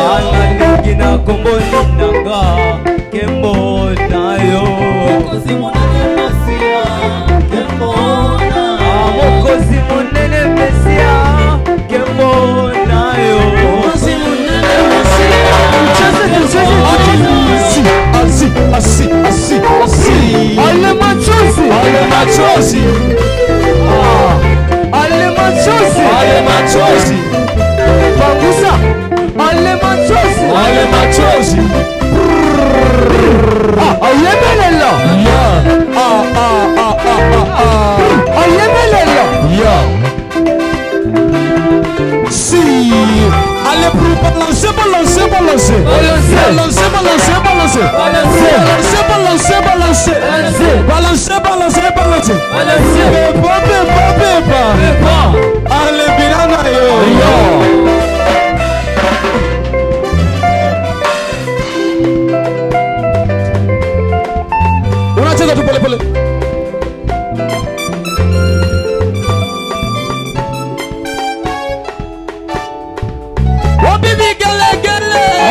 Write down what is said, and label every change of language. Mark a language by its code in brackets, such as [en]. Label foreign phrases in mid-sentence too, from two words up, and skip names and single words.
[ln] Analingi na komboni nanga kembo nayo. Mokozi munene Mesia kembo nayo. Mokozi munene Mesia kembo nayo. Mokozi munene Mesia. [sw] Ale machozi. Ale machozi. Ale machozi. Ale machozi. Pangusa. Ale machozi. Ale machozi. [ln] Ayemelela. Ayemelela. Si. [fr] Allez pour balancer, balancer, balancer. Balancer, balancer, balancer. Balancer, balancer, balancer. Balancer, balancer, balancer. Balancer. Pepa. Allez, [ln] binana yo. [sw] Unacheza tu pole pole. [ln] Wabibi gele gele.